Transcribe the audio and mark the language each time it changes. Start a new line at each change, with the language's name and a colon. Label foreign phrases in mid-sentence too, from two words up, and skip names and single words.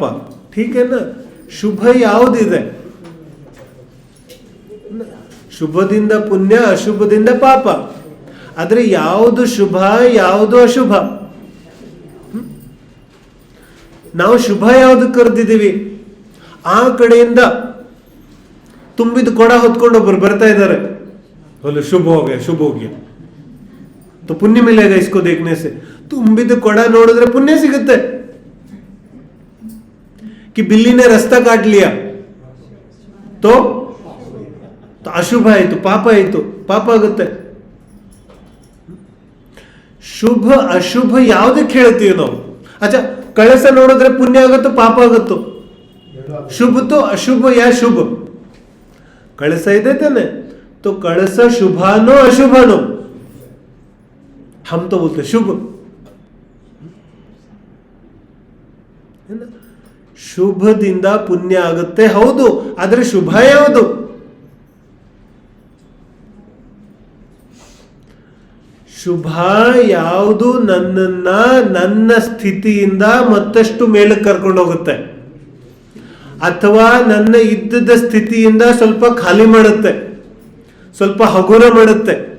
Kannada: ಠೀಕೇನ? ಶುಭ ಯಾವುದಿದೆ? ಶುಭದಿಂದ ಪುಣ್ಯ, ಅಶುಭದಿಂದ ಪಾಪ. ಆದ್ರೆ ಯಾವುದು ಶುಭ, ಯಾವುದು ಅಶುಭ? ನಾವು ಶುಭ ಯಾವುದು ಕರೆದಿದ್ದೀವಿ? ಆ ಕಡೆಯಿಂದ ತುಂಬಿದ ಕೊಡ ಹೊತ್ಕೊಂಡು ಒಬ್ಬರು ಬರ್ತಾ ಇದ್ದಾರೆ,
Hindi: बोले शुभ हो गया, शुभ हो गया, तो पुण्य मिलेगा इसको देखने से.
Kannada: ತುಂಬಿದ ಕೊಡ ನೋಡಿದ್ರೆ ಪುಣ್ಯ ಸಿಗುತ್ತೆ.
Hindi: कि बिल्ली ने रास्ता काट लिया तो
Kannada: ಅಶುಭ ಆಯಿತು, ಪಾಪ ಆಯಿತು, ಪಾಪ ಆಗುತ್ತೆ. ಶುಭ ಅಶುಭ ಯಾವುದಕ್ಕೆ ಹೇಳ್ತೀವಿ ನಾವು? ಅಚ್ಚಾ, ಕಳಸ ನೋಡಿದ್ರೆ ಪುಣ್ಯ ಆಗುತ್ತೋ ಪಾಪ ಆಗುತ್ತೋ?
Hindi: शुभ तो अशुभ या शुभ?
Kannada: ಕಳಸ ಇದೆ ತಾನೆ,
Hindi: तो कलश शुभानो अशुभानो? हम तो बोलते शुभ.
Kannada: ಶುಭದಿಂದ ಪುಣ್ಯ ಆಗುತ್ತೆ, ಹೌದು. ಆದ್ರೆ ಶುಭ ಯಾವುದು? ಶುಭ ಯಾವುದು ನನ್ನನ್ನ ನನ್ನ ಸ್ಥಿತಿಯಿಂದ ಮತ್ತಷ್ಟು ಮೇಲಕ್ಕೆ ಕರ್ಕೊಂಡು ಹೋಗುತ್ತೆ, ಅಥವಾ ನನ್ನ ಇದ್ದದ ಸ್ಥಿತಿಯಿಂದ ಸ್ವಲ್ಪ ಖಾಲಿ ಮಾಡುತ್ತೆ, ಸ್ವಲ್ಪ ಹಗುರ ಮಾಡುತ್ತೆ.